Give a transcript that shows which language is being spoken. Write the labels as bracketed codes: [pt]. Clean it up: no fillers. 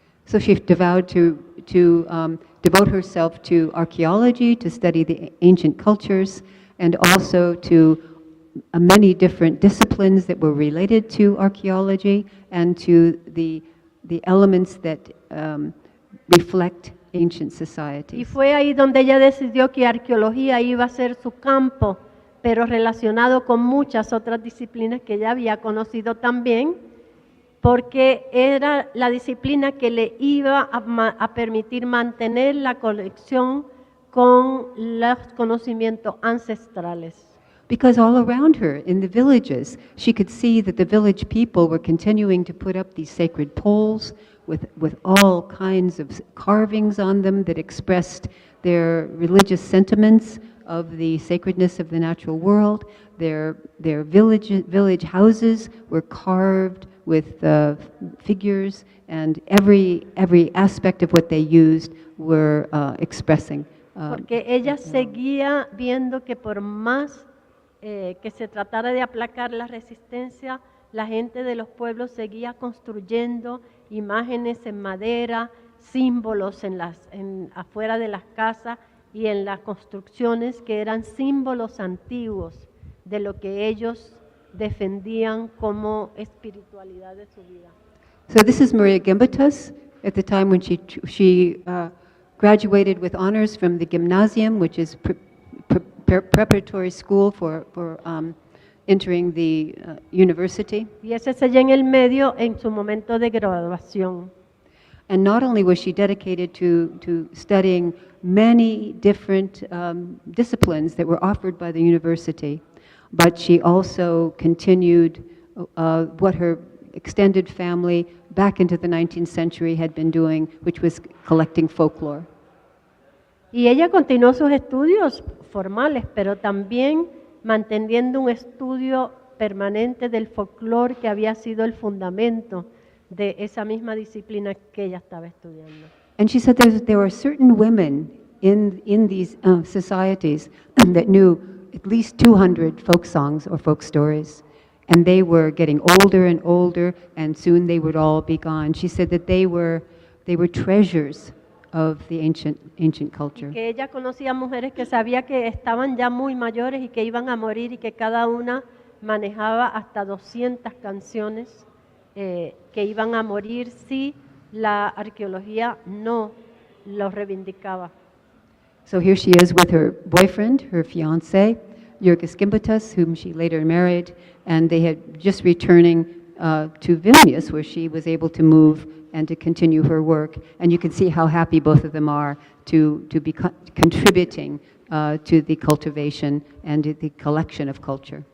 [en] So she vowed to devote herself to archaeology, to study the ancient cultures, and also to many different disciplines that were related to archaeology and to the elements that reflect ancient [es] Y [en] societies. [es] fue ahí donde ella decidió que arqueología iba a ser su campo, pero relacionado con muchas otras disciplinas que ella había conocido también, porque era la disciplina que le iba a permitir mantener la conexión con los conocimientos ancestrales. [en] Because all around her in the villages, she could see that the village people were continuing to put up these sacred poles with all kinds of carvings on them that expressed their religious sentiments of the sacredness of the natural world. Their village houses were carved with figures, and every aspect of what they used were expressing. [es] Porque ella seguía viendo que por más que se tratara de aplacar la resistencia, la gente de los pueblos seguía construyendo imágenes en madera, símbolos afuera de las casas y en las construcciones que eran símbolos antiguos de lo que ellos defendían como espiritualidad de su vida. [en] So this is María Gimbutas at the time when she graduated with honors from the gymnasium, which is preparatory school for entering the university. [es] Y ese es ella en el medio en su momento de graduación. [en] And not only was she dedicated to studying many different disciplines that were offered by the university, but she also continued what her extended family back into the 19th century had been doing, which was collecting folklore. [es] Y ella continuó sus estudios formales, pero también manteniendo un estudio permanente del folclore que había sido el fundamento de esa misma disciplina que ella estaba estudiando. [en] And she said there were certain women in these societies that knew at least 200 folk songs or folk stories. And they were getting older and older, and soon they would all be gone. She said that they were treasures of the ancient culture. [es] Que ella conocía mujeres que sabía que estaban ya muy mayores y que iban a morir y que cada una manejaba hasta 200 canciones que iban a morir si la arqueología no los reivindicaba. [en] So here she is with her boyfriend, her fiancé, Jurgis Gimbutas, whom she later married, and they had just returning to Vilnius, where she was able to move and to continue her work. And you can see how happy both of them are to be contributing to the cultivation and the collection of culture.